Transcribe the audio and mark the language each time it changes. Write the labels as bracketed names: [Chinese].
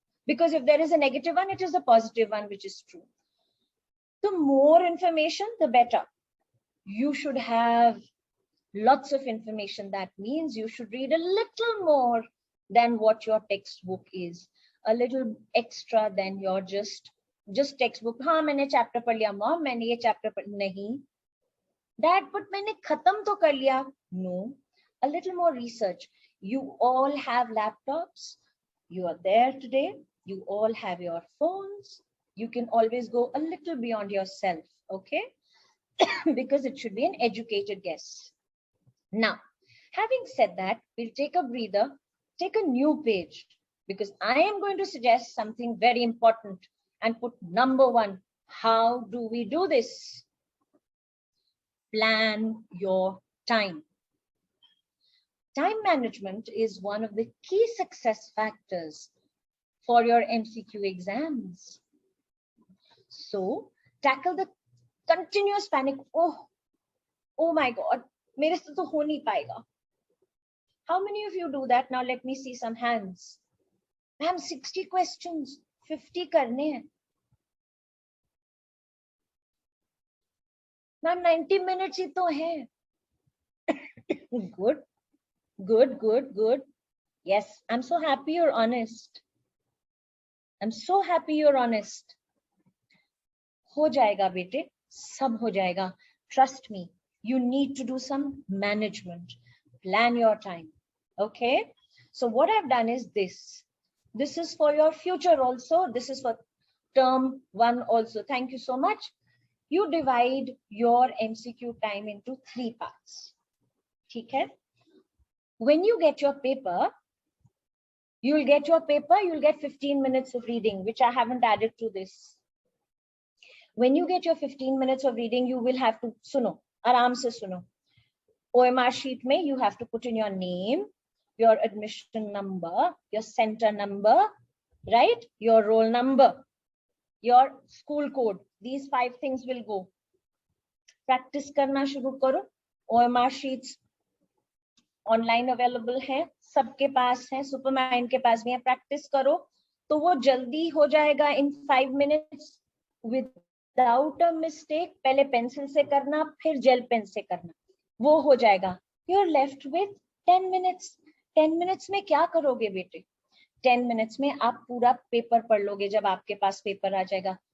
[English] Because if there is a negative one, it is a positive one which is true. The more information, the better. You should have lots of information. That means you should read a little more than what your textbook is. A little extra than your just textbook. [Hindi] हाँ मैंने chapter पढ़ लिया mom, मैंने ये chapter पढ़ नहीं. Dad, but मैंने खत्म तो कर लिया. [English] No, a little more research. You all have laptops. You are there today. You all have your phones. You can always go a little beyond yourself, okay? Because it should be an educated guess. Now, having said that, we'll take a breather, take a new page, because I am going to suggest something very important and put number one. How do we do this? Plan your time. Time management is one of the key success factors for your MCQ exams. So tackle the continuous panic. Oh my God, [Hindi] मेरे से तो हो नहीं पाएगा. [English] How many of you do that? Now let me see some hands. Ma'am, 60 questions, 50 [Hindi] करने हैं. Ma'am, 90 minutes ही तो है. [English] Good, good, good, good. Yes, I'm so happy you're honest. I'm so happy you're honest. [Hindi] हो जाएगा बेटे, सब हो जाएगा. [English] Trust me, you need to do some management. Plan your time. Okay? So what I've done is this. This is for your future also. This is for term 1 also. Thank you so much. You divide your MCQ time into 3 parts. Okay? When you get your paper, you'll get 15 minutes of reading, which I haven't added to this. When you get your 15 minutes of reading, you will have to [Hindi] suno, aram se suno. [English] OMR sheet mein, you have to put in your name, your admission number, your center number, right? Your roll number, your school code. These 5 things will go. [Hindi] Practice karna shuru karo. OMR sheets online available hai, सबके पास है, Supermind के पास भी है. Practice करो तो वो जल्दी हो जाएगा [English] in 5 minutes without a mistake. [Hindi] पहले पेंसिल से करना, फिर जेल पेन से करना, वो हो जाएगा. [English] You're left with 10 minutes. [Hindi] 10 minutes में क्या करोगे बेटे? 10 minutes में आप पूरा पेपर पढ़ लोगे जब आपके पास पेपर आ जाएगा.